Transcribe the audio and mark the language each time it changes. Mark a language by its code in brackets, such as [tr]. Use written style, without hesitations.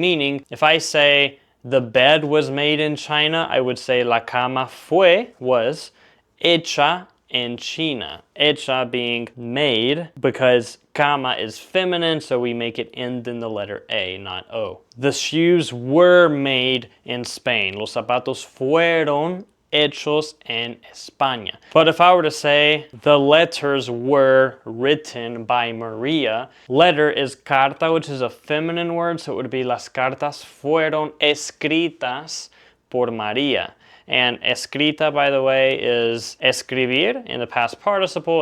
[en] Meaning, if I say the bed was made in China, I would say [es] la cama [en] was hecha in China. Hecha being made because cama is feminine, so we make it end in the letter A, not O. The shoes were made in Spain. [es] Los zapatos fueron hechos en España. [en] But if I were to say the letters were written by Maria, letter is carta, which is a feminine word, so it would be [es] las cartas fueron escritas por María. [en] And escrita, by the way, is escribir in the past participle.